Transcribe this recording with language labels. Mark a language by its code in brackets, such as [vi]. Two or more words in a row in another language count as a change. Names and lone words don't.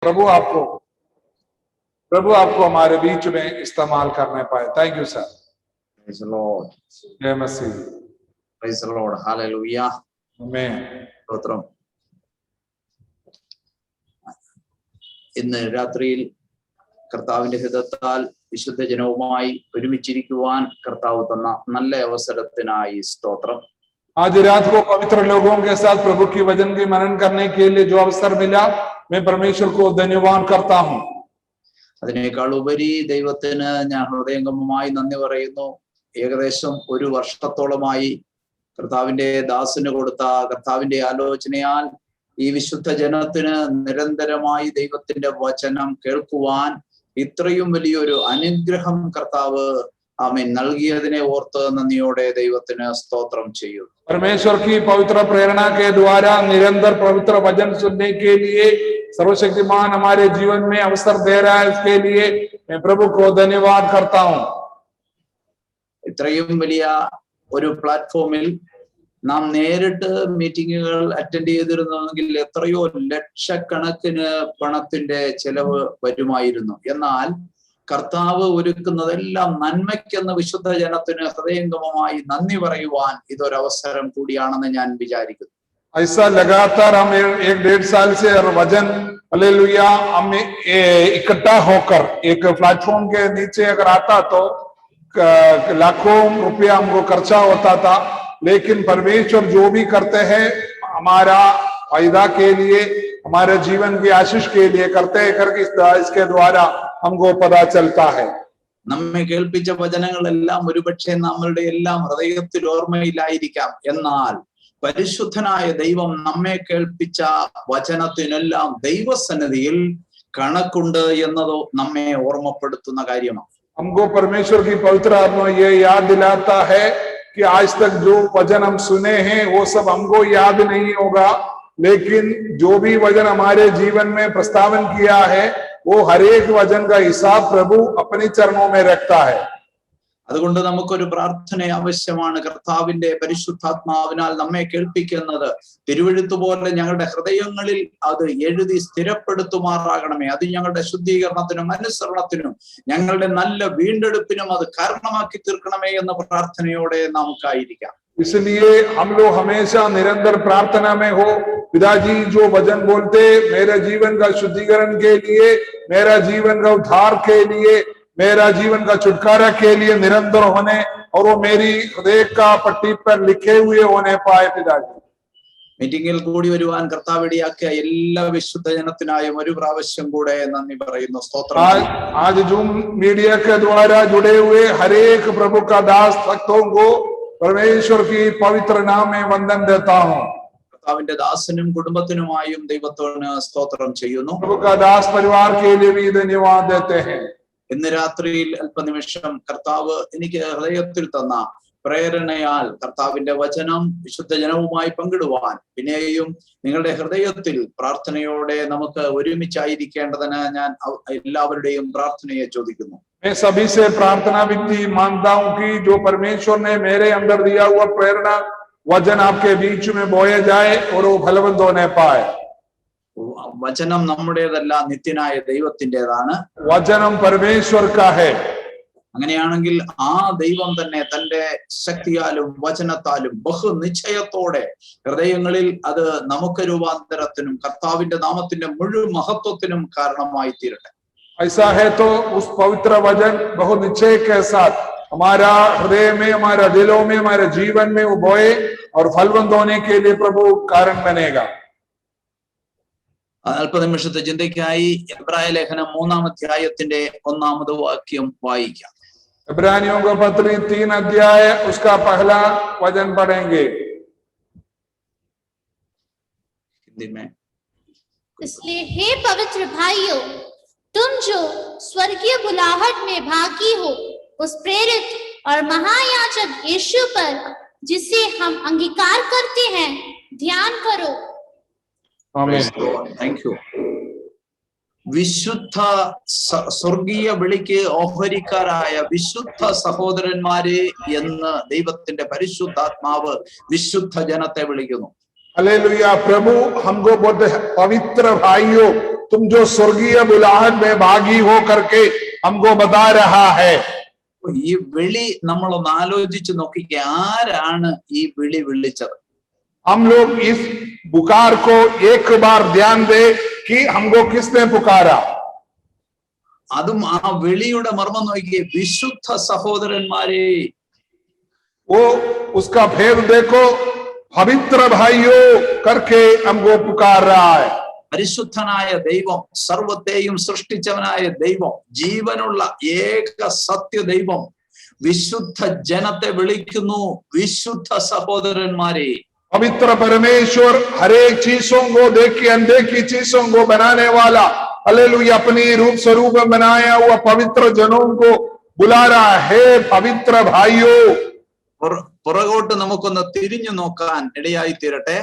[hi] प्रभु आपको हमारे बीच में इस्तेमाल करने पाए। [en] Thank you sir. Praise the Lord. [hi] जय मसीह। [en] Praise the Lord. Hallelujah. [hi] आमीन। [ml] സ്തോത്രം. ഇന്ന് രാത്രിയിൽ കർത്താവിന്റെ ഹിതത്താൽ വിശുദ്ധ ജനവുമായി ഒരുമിച്ചിരിക്കുവാൻ കർത്താവ് തന്ന നല്ല അവസരത്തിനായി സ്തോത്രം. [hi] आज रात को पवित्र लोगों के साथ प्रभु की वचन की मनन करने के लिए जो अवसर मिला, मैं परमेश्वर को धन्यवाद करता हूँ। [ml] അതിനേക്കാൾ ഉപരി ദൈവത്തിന് ഞാൻ ഹൃദയംഗമമായി നന്ദി പറയുന്നു. ഏകദേശം ഒരു വർഷത്തോളമായി കർത്താവിന്റെ ദാസന് കൊടുത്ത കർത്താവിന്റെ ആലോചനയാൽ ഈ വിശുദ്ധ ജനത്തിന് നിരന്തരമായി ദൈവത്തിന്റെ വചനം കേൾക്കുവാൻ ഇത്രയും വലിയൊരു അനുഗ്രഹം കർത്താവ് ആമേൻ നൽകിയതിനെ ഓർത്ത് നന്ദിയോടെ ദൈവത്തിന് സ്തോത്രം ചെയ്യുന്നു. [hi] परमेश्वर की पवित्र प्रेरणा के द्वारा निरंतर पवित्र वचन सुनने के लिए सर्वशक्तिमान हमारे जीवन में अवसर दे रहा है, इसके लिए मैं प्रभु को धन्यवाद करता हूँ। [ml] ഇത്രയും വലിയ ഒരു പ്ലാറ്റ്ഫോമിൽ നാം നേരിട്ട് മീറ്റിങ്ങുകൾ അറ്റൻഡ് ചെയ്തിരുന്നെങ്കിൽ എത്രയോ ലക്ഷക്കണക്കിന് പണത്തിന്റെ ചെലവ് വരുമായിരുന്നു. എന്നാൽ കർത്താവ് ഒരുക്കുന്നതെല്ലാം നന്മയ്ക്കെന്ന് വിശുദ്ധ ജനത്തിന് ഹൃദയംഗമമായി നന്ദി പറയുവാൻ ഇതൊരവസരം കൂടിയാണെന്ന് ഞാൻ വിചാരിക്കുന്നു. [hi] ऐसा लगातार हम 1-1.5 साल से वचन हालेलुया हम इकट्ठा होकर एक प्लेटफॉर्म के नीचे अगर आता तो लाखों रुपया हमको खर्चा होता था, लेकिन परमेश्वर जो भी करते हैं हमारा फायदा के लिए, हमारे जीवन की आशीष के लिए करते हैं करके इसके द्वारा हमको पता चलता है। [ml] നമ്മെ കേൾപ്പിച്ച വചനങ്ങളെല്ലാം ഒരുപക്ഷെ നമ്മളുടെ എല്ലാം ഹൃദയത്തിൽ ഓർമ്മയിലായിരിക്കാം. എന്നാൽ പരിശുദ്ധനായ ദൈവം നമ്മെ കേൾപ്പിച്ച വചനത്തിനെല്ലാം ദൈവസന്നിധിയിൽ കണക്കുണ്ട് എന്നതോ നമ്മെ ഓർമ്മപ്പെടുത്തുന്ന കാര്യമാണ്. [hi] हमको परमेश्वर की पवित्र आत्मा ये याद दिलाता है कि आज तक जो वचन हम सुने हैं वो सब हमको याद नहीं होगा, लेकिन जो भी वचन हमारे जीवन में प्रस्तावन किया है वो हर एक वचन का हिसाब प्रभु अपने चरणों में रखता है। [ml] അതുകൊണ്ട് നമുക്കൊരു പ്രാർത്ഥന ആവശ്യമാണ്. കർത്താവിന്റെ പരിശുദ്ധാത്മാവിനാൽ നമ്മെ കേൾപ്പിക്കുന്നത് തിരുവെഴുത്ത് പോലെ ഞങ്ങളുടെ ഹൃദയങ്ങളിൽ അത് എഴുതി സ്ഥിരപ്പെടുത്തുമാറാകണമേ. അത് ഞങ്ങളുടെ ശുദ്ധീകരണത്തിനും അനുസരണത്തിനും ഞങ്ങളുടെ നല്ല വീണ്ടെടുപ്പിനും അത് കാരണമാക്കി തീർക്കണമേ എന്ന പ്രാർത്ഥനയോടെ നമുക്കായിരിക്കാം. [hi] इसलिए हम लोग हमेशा निरंतर प्रार्थना में हो, पिताजी जो वचन बोलते मेरे जीवन का शुद्धिकरण के लिए, मेरा जीवन का उद्धार के लिए, मेरा जीवन का छुटकारा के लिए निरंतर होने और वो मेरी हृदय का पट्टी पर लिखे हुए होने पाए। पिताजी [ml] മീറ്റിംഗിൽ കൂടി വരുവാൻ കർത്താവ് ഇടയാക്കിയ എല്ലാ വിശുദ്ധ ജനത്തിനായും ഒരു പ്രാവശ്യം കൂടെ നന്ദി പറയുന്നു. സ്തോത്രം. [hi] आज जूम मीडिया के द्वारा जुड़े हुए हर एक प्रभु का दास भक्तों को परमेश्वर की पवित्र नाम में वंदन देता हूँ. [ml] കർത്താവിന്റെ ദാസനും കുടുംബത്തിനുമായും ദൈവത്തോട് സ്തോത്രം ചെയ്യുന്നു. [hi] प्रभु का दास परिवार के लिए भी धन्यवाद देते हैं. [ml] ഇന്ന് രാത്രിയിൽ അല്പനിമിഷം കർത്താവ് എനിക്ക് ഹൃദയത്തിൽ തന്ന പ്രേരണയാൽ കർത്താവിന്റെ വചനം വിശുദ്ധ ജനവുമായി പങ്കിടുവാൻ പിന്നെയും നിങ്ങളുടെ ഹൃദയത്തിൽ പ്രാർത്ഥനയോടെ നമുക്ക് ഒരുമിച്ചായിരിക്കേണ്ടതിന് ഞാൻ എല്ലാവരുടെയും പ്രാർത്ഥനയെ ചോദിക്കുന്നു. [hi] मैं सभी से प्रार्थना विनती मानता हूँ कि जो परमेश्वर ने मेरे अंदर दिया हुआ प्रेरणा वचन आपके बीच में बोया जाए और वो फलवंत होने पाए. [ml] വചനം നമ്മുടേതല്ല, നിത്യനായ ദൈവത്തിൻ്റെതാണ്. [hi] വചനം परमेश्वर का है. [ml] അങ്ങനെയാണെങ്കിൽ ആ ദൈവം തന്നെ തന്റെ ശക്തിയാലും വചനത്താലും ബഹുനിശ്ചയത്തോടെ ഹൃദയങ്ങളിൽ അത് നമുക്ക് രൂപാന്തരത്തിനും കർത്താവിന്റെ നാമത്തിന്റെ മുഴുവൻ മഹത്വത്തിനും കാരണമായി തീരട്ടെ. [hi] ऐसा है तो उस पवित्र वचन बहुत निश्चय के साथ हमारा हृदय में, हमारा दिलों में, हमारे जीवन में वो बोए और फलवंत होने के लिए प्रभु कारण बनेगा. [ml] അല്പനിമിഷത്തെ ചിന്തയ്ക്കായി എബ്രായ ലേഖനം 3-ാം അധ്യായത്തിന്റെ 1-ാമത് വാക്യം വായിക്കാം. [hi] इब्रानियों का पत्र 3 अध्याय उसका पहला वचन पढ़ेंगे. हिंदी में. इसलिए हे पवित्र भाइयों, तुम जो स्वर्गीय बुलाहट में भागी हो, उस प्रेरित और महायाजक यीशु पर जिसे हम अंगीकार करते हैं ध्यान करो. आमीन. [en] Thank you. [ml] വിശുദ്ധ സ്വർഗീയ വിളിക്ക് ഓഹരിക്കാരായ വിശുദ്ധ സഹോദരന്മാരെ എന്ന് ദൈവത്തിന്റെ പരിശുദ്ധാത്മാവ് വിശുദ്ധ ജനത്തെ വിളിക്കുന്നു. [hi] हालेलुया. प्रभु हमको बोलते हैं पवित्र भाइयों, तुम जो स्वर्गीय बुलाहट में भागी हो करके हमको बता रहा है। [ml] ഈ വിളി നമ്മളൊന്ന് ആലോചിച്ച് നോക്കിക്ക, ആരാണ് ഈ വിളി വിളിച്ചത്? [hi] हम लोग इस पुकार को एक बार ध्यान दे कि हमको किसने पुकारा। [ml] അതും ആ വിളിയുടെ മർമ്മം നോക്കിയേ, വിശുദ്ധ സഹോദരന്മാരെ. [hi] वो उसका भेद देखो, पवित्र भाइयों करके हमको पुकार रहा है। [ml] പരിശുദ്ധനായ ദൈവം, സർവത്തെയും സൃഷ്ടിച്ചവനായ ദൈവം, ജീവനുള്ള ഏക സത്യ ദൈവം വിശുദ്ധ ജനത്തെ വിളിക്കുന്നു വിശുദ്ധ സഹോദരന്മാരെ. [hi] पवित्र परमेश्वर हर एक चीजों को देख के अनदेखी चीजों को बनाने वाला, हालेलुया, अपनी रूप स्वरूप में बनाया हुआ पवित्र जनों को बुला रहा है, पवित्र भाइयों। [ml] പുറകോട്ട് നമുക്കൊന്ന് തിരിഞ്ഞു നോക്കാൻ ഇടയായി തീരട്ടെ.